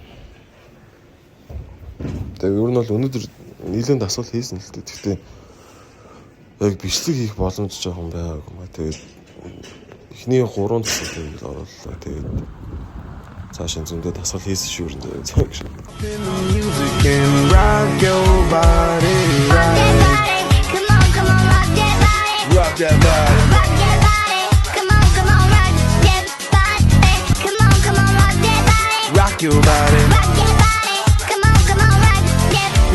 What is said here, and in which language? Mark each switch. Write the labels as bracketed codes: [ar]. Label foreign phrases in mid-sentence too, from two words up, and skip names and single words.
[mn] Тэгээд ер нь бол өнөөдөр нийлэн дасгал хийсэн л дээ. Гэхдээ яг бичлэг хийх боломж жоохон байгаагүй маа. Тэгээд эхний 3 дасгалыг орууллаа. Тэгээд цаашаа зөндөө дасгал хийсэн шүү дээ. Цаг шиг. [en] Rock that body. Rock that body. Come on, rock that body. Come on, rock that body. Rock your body. Rock your body. Come on, rock that body.